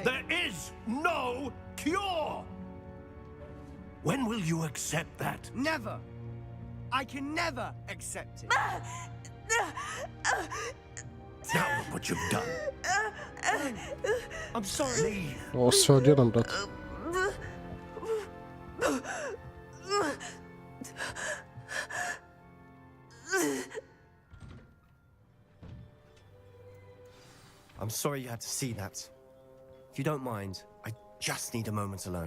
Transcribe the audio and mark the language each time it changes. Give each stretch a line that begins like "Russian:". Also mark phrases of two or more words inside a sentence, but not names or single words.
English: There is no cure! When will you accept that? Never. I can never accept it. Now look what you've done. I'm sorry.
Serbian: Ovo sve odjednom, brate.
English: I'm sorry you had to see that. If you don't mind, I just need a moment alone.